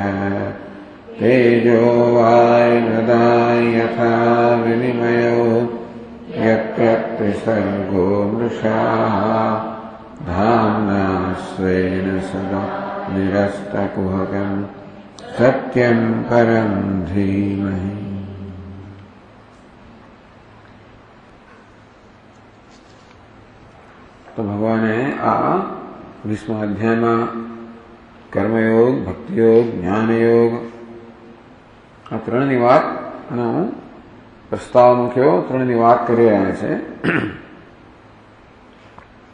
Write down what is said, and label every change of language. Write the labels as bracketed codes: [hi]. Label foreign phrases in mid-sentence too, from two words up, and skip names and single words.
[sa] तेजो वायुर्हृदाय यथा विनिमयो यत्र त्रिसर्गो मृषा धाम्ना स्वेन सदा निरस्तकुहकं सत्यं परं धीमहि। [gu] તો ભગવાને આ 20મા અધ્યાયમાં કર્મયોગ, ભક્તિયોગ, જ્ઞાનયોગ આ ત્રણની વાતનો પ્રસ્તાવ મૂક્યો, ત્રણની વાત કરી રહ્યા છે.